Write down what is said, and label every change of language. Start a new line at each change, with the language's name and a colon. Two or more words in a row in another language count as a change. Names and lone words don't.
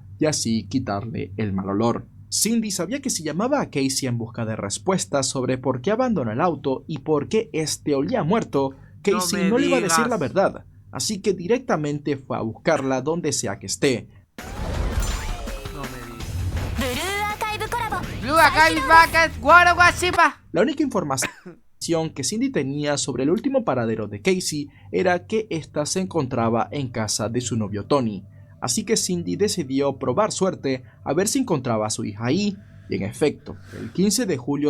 Spanish: y así quitarle el mal olor. Cindy sabía que si llamaba a Casey en busca de respuestas sobre por qué abandonó el auto y por qué este olía muerto, Casey me no le iba a decir digas. la verdad, así que directamente fue a buscarla donde sea que esté. No me digas.
Japanese: ブルーアーカイブコラボ
English: Blue Archive Bucket,
Spanish: Guaro Guachipa. La única información que Cindy tenía sobre el último paradero de Casey era que ésta se encontraba en casa de su novio Tony, así que Cindy decidió probar suerte a ver si encontraba a su hija ahí, y en efecto, el 15 de julio,